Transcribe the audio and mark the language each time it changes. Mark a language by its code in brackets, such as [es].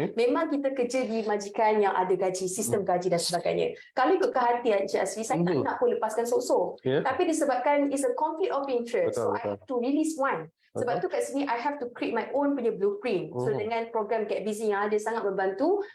[ms] Memang kita kerja di majikan yang ada gaji, sistem gaji dan sebagainya. Kalau ikut kehatian Cik Asri, saya tak nak pun lepaskan sok-sok. Tapi disebabkan [en] it's a conflict of interest, so I have to release one. [ms] Sebab tu kat sini [en] I have to create my own [ms] punya [en] blueprint. [ms] So dengan program Get Busy yang ada sangat membantu.